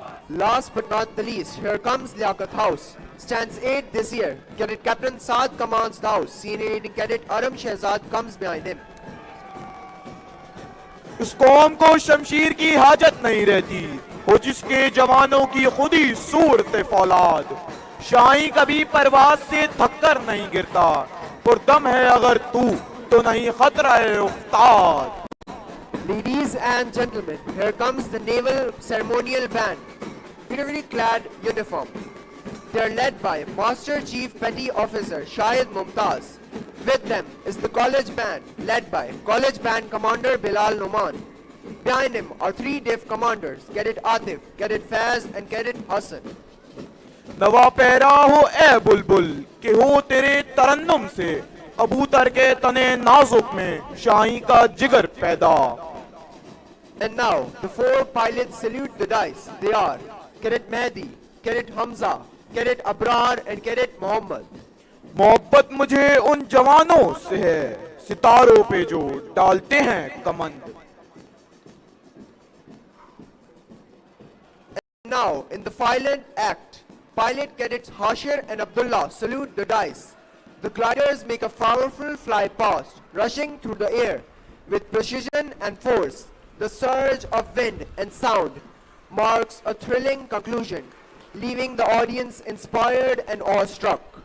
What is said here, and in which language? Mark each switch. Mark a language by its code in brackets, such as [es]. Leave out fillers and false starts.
[en] Last but not the least, here comes Liaquat House. Stands 8th this year. Cadet Captain Saad commands the house. Senior leading cadet Aram Shehzad comes behind him. [ur] اس قوم کو شمشیر کی حاجت نہیں رہتی، ہو جس کے جوانوں کی خودی صورت فولاد. شاہی کبھی پرواز سے تھک کر نہیں گرتا، پردم ہے اگر تو نہیں خطرہ افتاد. [en] Ladies and gentlemen, here comes the naval ceremonial band, beautifully clad uniform. They are led by Master Chief Petty Officer Shahid Mumtaz. With them is the college band, led by College Band Commander Bilal Numan. Behind him are 3 div commanders, Cadet Atif, Cadet Faiz and Cadet Hassan. [ur] نوا پیرا ہو اے بلبل کہ ہو تیرے ترنم سے کبوتر کے تنے نازک میں شاہی کا جگر پیدا. [en] And now, the 4 pilots salute the dice. They are Cadet Mehdi, Cadet Hamza, Cadet Abrar and Cadet Muhammad. [ur] محبت مجھے ان جوانوں سے ہے ستاروں پہ جو ڈالتے ہیں کمند. [en] And now, in the silent act, pilot cadets Hashir and Abdullah salute the dice. The gliders make a powerful fly past, rushing through the air with precision and force. The surge of wind and sound marks a thrilling conclusion, leaving the audience inspired and awestruck.